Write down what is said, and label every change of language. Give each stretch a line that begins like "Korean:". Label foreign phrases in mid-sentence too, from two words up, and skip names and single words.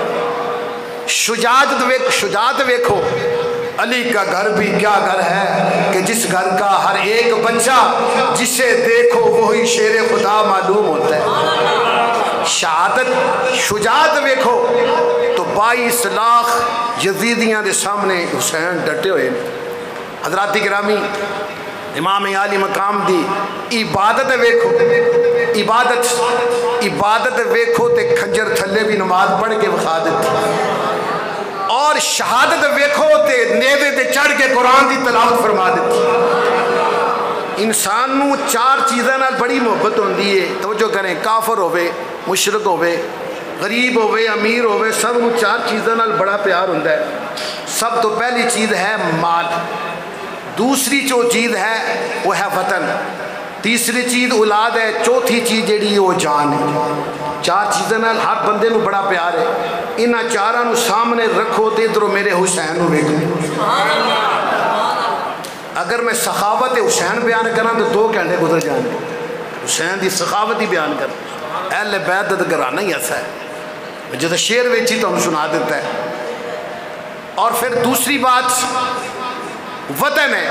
Urdu: شجاعت ویکھو، علی کا گھر بھی کیا گھر ہے کہ جس گھر کا ہر ایک بچہ جسے دیکھو وہی شیر خدا معلوم ہوتا ہے.
Punjabi: شجاعت ویکھو تو 22 لاکھ یزیدیاں دے سامنے حسین ڈٹے ہوئے. حضرات گرامی، امام علی مقام دی عبادت ویکھو، عبادت ویکھو تے کھنجر تھلے بھی نماز پڑھ کے وکھا دیتی. اور شہادت ویکھو تے نیزے تے چڑھ کے قرآن دی تلاوت فرما دیتی. انسان نو 4 چیزاں نال بڑی محبت ہوندی ہے.
Urdu: توجہ کریں،
Punjabi: کافر ہوئے، مشرک ہوئے، غریب ہوئے، امیر ہوئے، سب نو 4 چیزاں نال بڑا پیار ہوندا ہے. سب تو پہلی چیز ہے مال،
Urdu: دوسری جو چیز ہے وہ ہے وطن، تیسری چیز اولاد ہے،
Punjabi: چوتھی چیز جیڑی وہ جان ہے. 4 چیزاں نال ہر بندے نو بڑا پیار ہے. انہاں 4 نو سامنے رکھو تے ادھروں میرے حسین نو ویکھو. اگر میں سخاوت حسین بیان کراں تو 2 گھنٹے گزر جان گے. حسین دی سخاوت ہی بیان کر. اہل بیت دا گھرانہ ہی ایسا ہے جیسے شعر وچ ہی تمہیں سنا دیتا ہے.
Urdu: اور پھر دوسری بات وطن ہے.